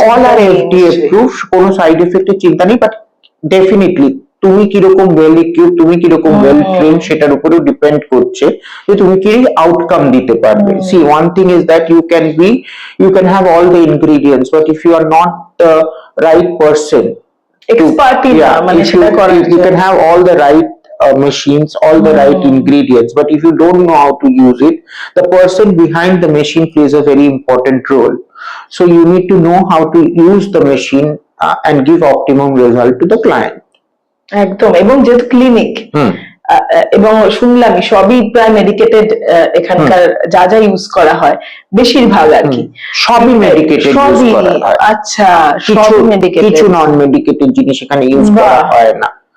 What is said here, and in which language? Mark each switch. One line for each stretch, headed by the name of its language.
English: all are FDA proof,
Bangla: কোনো side এফেক্টের চিন্তা নেই। বাট ডেফিনেটলি তুমি কিরকম ওয়েল ইকুইপড, তুমি কিরকম ওয়েল ট্রেন্ড, সেটার উপরেও ডিপেন্ড করছে যে তুমি কি আউটকাম দিতে পারবে।
English: see one thing is that you can have all the ingredients, but if you are not the right person,
Bangla: ex parte, মানে সেটা করার জন্য,
English: you can have all the right machines, all the right ingredients, but if you don't know how to use it, the person behind the machine plays a very important role. So you need to know how to use the machine and give optimum result to the client.
Bangla: একদম, এবং যেহেতু clinic এবং শুনলাম সবই প্রায় medicated, এখানকার যা যা ইউজ করা হয় বেশিরভাগ আর কি সবই মেডিকেটেড ইউজ করা হয়। আচ্ছা, সবই মেডিকেটেড, কিছু নন মেডিকেটেড জিনিস এখানে ইউজ করা হয় না।